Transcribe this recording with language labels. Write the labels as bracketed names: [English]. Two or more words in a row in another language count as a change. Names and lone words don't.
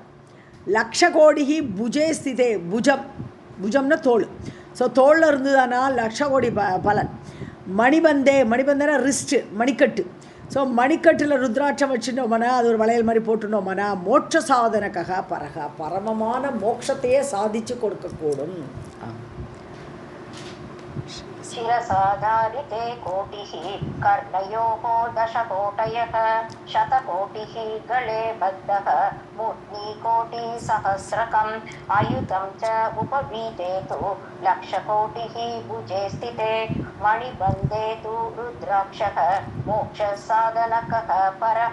[Tamil] லக்ஷ கோடிக்கு [Sanskrit] भुजे स्थिते [Tamil] புஜம்னா தோல். ஸோ தோளில் இருந்ததுனா லக்ஷ கோடி பலன். மணிபந்தேனா ரிஸ்ட்டு மணிக்கட்டு. ஸோ மணிக்கட்டில் ருத்ராட்சம் வச்சுட்டோம்னா அது ஒரு வளையல் மாதிரி போட்டுட்டோம்னா மோட்ச சாதனக்காக பரமமான மோட்சத்தையே சாதித்து கொடுக்கக்கூடும். [Sanskrit] शिरसाधारिते कोटिः कर्णयोः दशकोटयः शतकोटिः गले बद्धः मूर्तिकोटिसहस्रकम् अयुतं च उपवीते तु लक्षकोटिः भुजे स्थिते मणिबन्धे तु रुद्राक्षः मोक्षसाधनकः परः.